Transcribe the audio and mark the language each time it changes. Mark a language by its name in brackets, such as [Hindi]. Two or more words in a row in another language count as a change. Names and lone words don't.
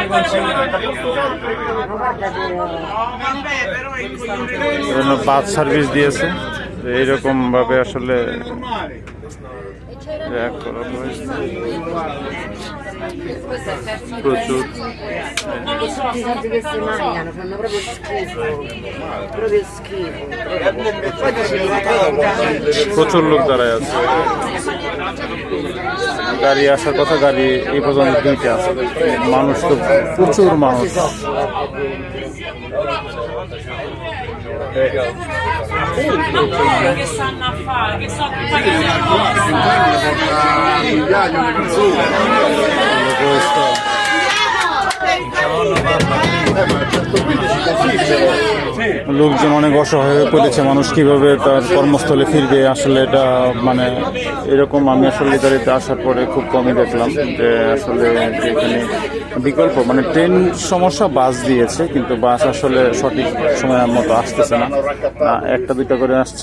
[English] bus service [Bangla] দিয়েছে, এইরকম ভাবে আসলে প্রচুর প্রচুর লোক দাঁড়ায় আছে। গাড়ি আসার কথা, গাড়ি এই পর্যন্ত দুইটা আছে। মানুষ তো প্রচুর মানুষ। [Italian] Che sanno a fare, che so che [Bangla] লোকজন অনেক অসহায় হয়ে পড়েছে। মানুষ কিভাবে তার কর্মস্থলে ফিরবে, আসলে এটা মানে এরকম আমি আসলে ইতালিতে আসার পরে খুব কমই দেখলাম যে আসলে এখানে বিকল্প মানে ট্রেন সমস্যা, বাস দিয়েছে কিন্তু বাস আসলে সঠিক সময়ের মতো আসতেছে না, একটা দুইটা করে আসছে।